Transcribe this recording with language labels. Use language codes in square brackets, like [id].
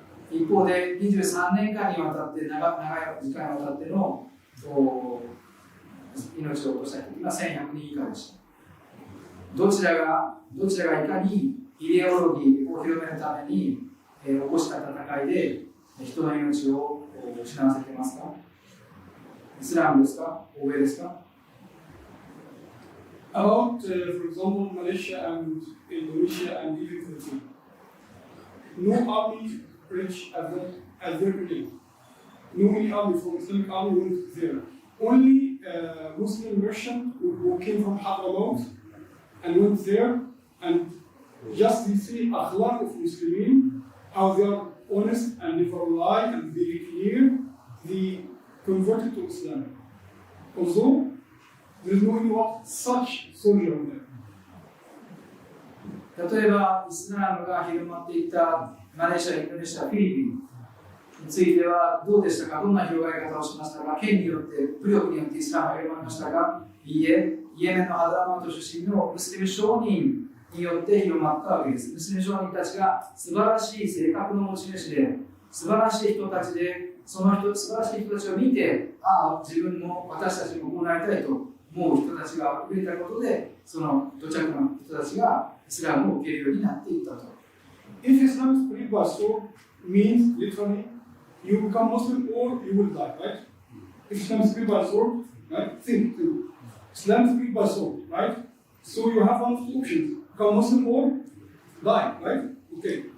[ja] 一方で23年間にわたって長い時間にわたっての命を落とした人は1100人以下でした。どちらがいかにイデオロギーを広めるために起こした戦いで人の命を失わせていますか。イスラムですか、欧米ですか。 [en] About, for example, Malaysia and Indonesia and even Turkey. No army reached as their today. No any army from Islamic army went there. Only Muslim merchant who came from Hadramaut and went there and just you see akhlaq of Muslimin, how they are honest and never lie and very clear, they converted to Islam. Although there is no anyone such soldier there. [ja] 例えば、イスラムが広まっていったマレーシア、インドネシア、フィリピンについてはどうでしたか、どんな広がり方をしましたか、権によって、武力によってイスラムが広まりましたか、いいえ、イエメンのハドラマウト出身のムスリム商人によって広まったわけです。ムスリム商人たちが素晴らしい性格の持ち主で、素晴らしい人たちで、その人、素晴らしい人たちを見て、ああ、自分も私たちもこうなりたいと思う人たちが増えたことで、その土着の人たちがイスラムを受けるようになっていったと。 [en] If Islam is spread by sword, means literally you become Muslim or you will die, right? If Islam is spread by sword, right? Think. Islam is spread by sword, right? So you have one of the options: become Muslim or die, right? Okay.